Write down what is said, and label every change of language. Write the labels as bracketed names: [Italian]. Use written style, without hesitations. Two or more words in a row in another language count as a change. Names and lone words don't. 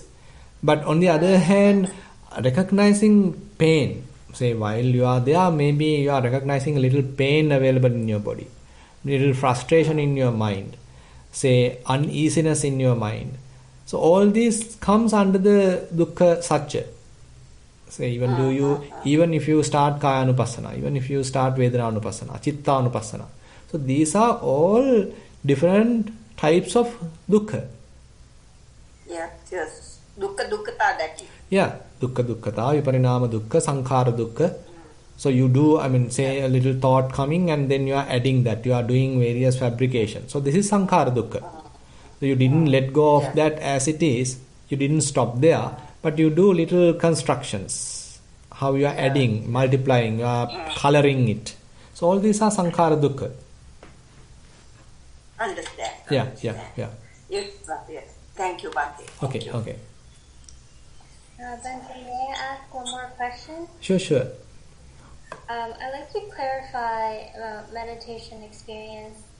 [English] But on the other hand, recognizing pain. Say while you are there, maybe you are recognizing a little pain available in your body, little frustration in your mind, say uneasiness in your mind. So all this comes under the [Pali] dukkha satya. [English] Say even if you start [Pali] kaya anupassana, [English] even if you start [Pali] vedana anupassana, chitta anupassana. [English] So these are all different types of dukkha. Yes. Dukkha that is. Yeah, [Pali] dukkata, viparinama dukkha, sankhara dukkha. [English] So you do, say a little thought coming and then you are adding that, you are doing various fabrications. So this is [Pali] sankhara dukkha. [English] So you didn't let go of that as it is, you didn't stop there, but you do little constructions. How you are adding, multiplying, you are coloring it. So all these are [Pali] sankhara dukkha. [English] Understand. Yeah. Yes. Thank you, Bhante. Okay. Bhante, may I ask one more question? Sure. I'd like to clarify meditation experience.